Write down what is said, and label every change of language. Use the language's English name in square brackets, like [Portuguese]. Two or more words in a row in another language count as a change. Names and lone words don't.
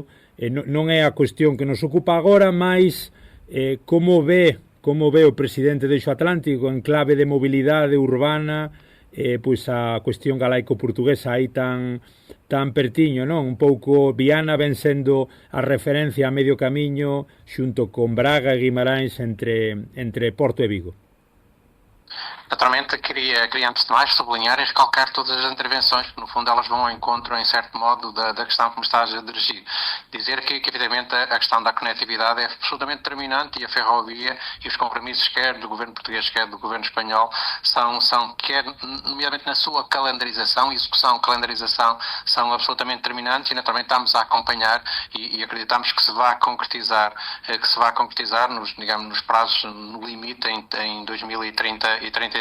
[Galician] Non é a cuestión que nos ocupa agora, mas como ve o presidente do Eixo Atlántico en clave de mobilidade urbana, pois a cuestión galaico-portuguesa aí tan pertiño, non? Un pouco Viana ven sendo a referencia a medio camiño xunto con Braga e Guimarães entre Porto e Vigo. [Portuguese] Naturalmente, queria antes de mais sublinhar e recalcar todas as intervenções, que no fundo elas vão ao encontro, em certo modo, da questão que me estás a dirigir. Dizer que evidentemente a questão da conectividade é absolutamente determinante e a ferrovia e os compromissos, quer do governo português, quer do governo espanhol, são quer, nomeadamente na sua calendarização, execução, calendarização, são absolutamente determinantes e naturalmente estamos a acompanhar e acreditamos que se vá concretizar nos prazos, no limite em 2030 e 32.